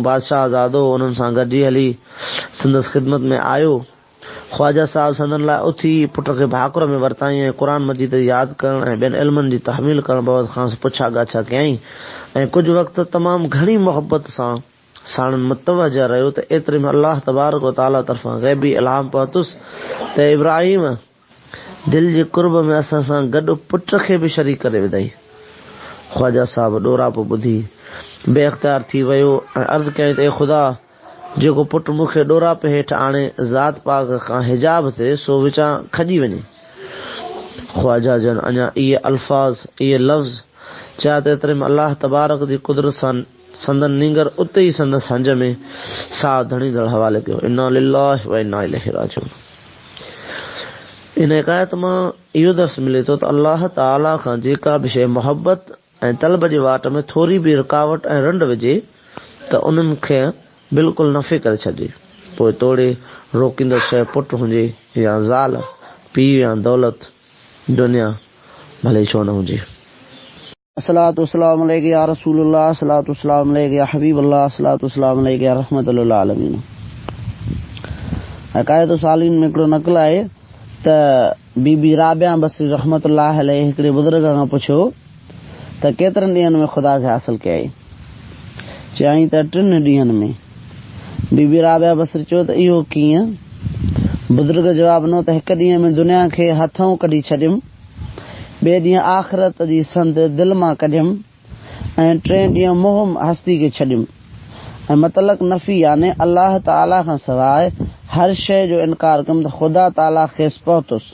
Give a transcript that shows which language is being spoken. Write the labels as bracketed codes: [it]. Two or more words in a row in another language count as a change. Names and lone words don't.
[sd] बादशाह आज़ादो उन्हनि सां गॾिजी हली संदसि ख़िदमत में आयो। ख्वाजा साहिब संदनि लाइ उथी पुट खे भाकुर में वरिताई ऐं क़ुर मजीद यादि करणु ऐं ॿियनि इल्मनि जी तहमील करणु बाबति खां पुछा ॻाछा कयईं ऐं कुझु वक़्तु तमामु घणी मोहबत सां साणनि मुतवजा रहियो त एतिरे में अल्लाह तबारक व तआला तरफ़ां ग़ैबी इल्हाम पहुतुसि त इब्राहिम दिलि जे कुर्ब में असां सां गॾु पुट खे बि शरीक करे विधई। ख्वाजा साहिब ॾोरापो ॿुधी बेअख्तियार थी वियो ऐं अर्ज़ु कयईं त ए ख़ुदा, जेको पुट मूंखे ॾोरापे हेठि आणे ज़ात पाक खां हिजाब थिए सो विचां खॼी वञे। ख्वाजा जन अञा इहे अल्फाज़ इहे लफ़्ज़ चया त एतिरे में अल्लाह तबारक जी कुदरत सां संदन नींगर उते ई संदसि हंज में साह धणीदड़ हवाले कयो। [ar] إنا لله وإنا إليه راجعون. [sd] इन हिकायत मां इहो दर्स मिले थो त अल्लाह ताला खां जेका बि शइ मोहब्बत ऐं तलब जे वाट में थोरी बि रुकावट ऐं रंड विझे त उन्हनि खे बिल्कुलु नफ़े करे छॾे। पोइ तोड़े रोकींदड़ शइ पुट हुजे या ज़ाल, पीउ या दौलत, दुनिया भले छो न हुजे। [ar] الصلاة والسلام عليك يا رسول الله، الصلاة والسلام عليك يا حبيب الله، الصلاة والسلام عليك يا رحمة للعالمين. [sd] हकायत सालिन में हिकिड़ो नक़ल आहे त बीबी राबिया बसरी [ar] رحمة الله عليه [sd] हिकिड़े बुज़ुर्ग खां पुछियो त केतिरनि ॾींहंनि में ख़ुदा खे हासिल कयई? चयईं त 3 ॾींहंनि में। बीबी राबिया बसरी चयो त इहो कीअं? बुज़ुर्ग जवाब ॾिनो त हिकु ॾींहं में दुनिया खे हथों कढी छॾियुमि, ॿिए ॾींहुं आख़िरत जी संद दिलि मां कढियुमि ऐं 3 ॾींहं मोह हस्ती खे छॾियुमि ऐं मतलक नफ़ी याने अल्लाह ताला खां सवाइ हर शइ जो इनकार कयुमि त ख़ुदा ताला खेसि पहुतुसि।